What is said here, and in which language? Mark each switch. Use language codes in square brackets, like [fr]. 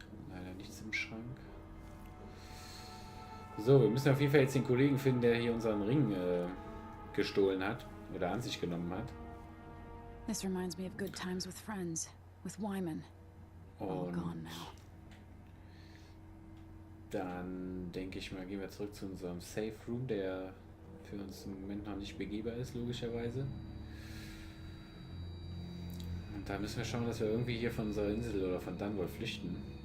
[de] Leider nichts im Schrank. So, wir müssen auf jeden Fall jetzt den Kollegen finden, der hier unseren Ring gestohlen hat oder an sich genommen hat. [en] This reminds me of good times with friends, with Wyman. All gone now. [de] Dann denke ich mal, gehen wir zurück zu unserem Safe Room, der für uns im Moment noch nicht begehbar ist, logischerweise. Und da müssen wir schauen, dass wir irgendwie hier von unserer Insel oder von Dunwall flüchten.